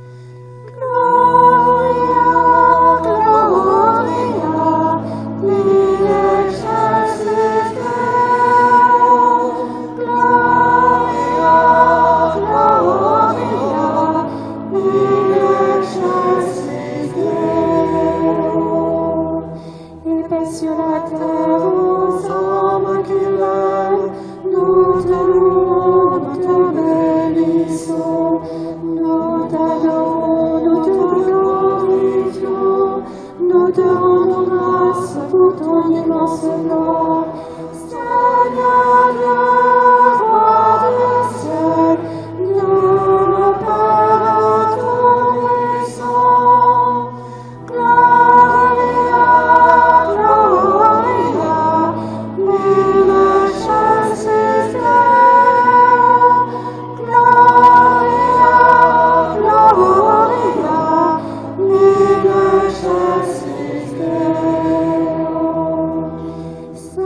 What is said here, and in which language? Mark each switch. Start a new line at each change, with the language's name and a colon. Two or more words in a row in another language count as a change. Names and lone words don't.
Latin: Gloria, Gloria, in excelsis Deo. Gloria, Gloria, in excelsis Deo.
French: Il paix sur la terre. Nous te louons, nous te bénissons, nous t'adorons, nous te glorifions, nous te rendons grâce pour ton immense nom. Seigneur, le roi des cieux, le Père tout-puissant,
Latin: Gloria, Gloria, in excelsis Deo. Gloria, Gloria, in excelsis Deo.